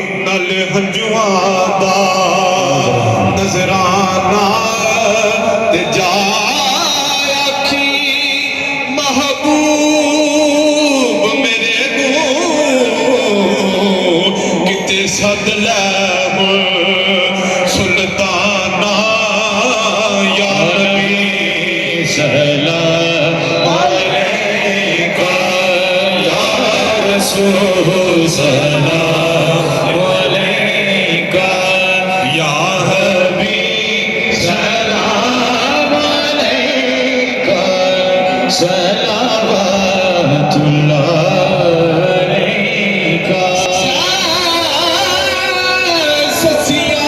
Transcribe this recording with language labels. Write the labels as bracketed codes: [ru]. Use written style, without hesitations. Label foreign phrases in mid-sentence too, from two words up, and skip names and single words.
[pa] نال ہنجوآں دا نذرانہ تے جا آکھی محبوب میرے کتے سد لے سلطانا یا نبی [ar] سلام عليك يا رسول سلام عليك يا حبيب سلام عليك صلوات الله عليك سچی